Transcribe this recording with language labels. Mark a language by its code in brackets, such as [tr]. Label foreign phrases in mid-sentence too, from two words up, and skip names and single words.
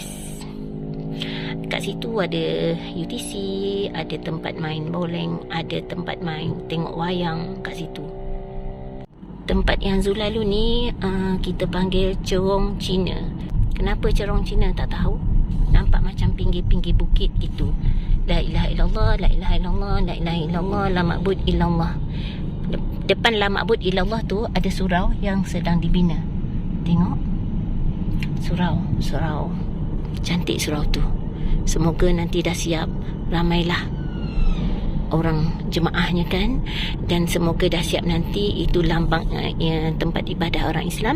[ms] Kat situ ada UTC, ada tempat main bowling, ada tempat main tengok wayang kat situ. Tempat yang Zu lalu ni kita panggil Cerong Cina. Kenapa Cerong Cina tak tahu. Nampak macam pinggir-pinggir bukit gitu. [ar] لا إله إلا الله، لا إله إلا الله، لا إله إلا الله، لا معبود إلا الله. [ms] Depan [ar] لا معبود إلا الله [ms] tu ada surau yang sedang dibina. Tengok. Surau. Cantik surau tu. Semoga nanti dah siap. Ramailah orang jemaahnya kan. Dan semoga dah siap nanti. Itu lambang tempat ibadah orang Islam.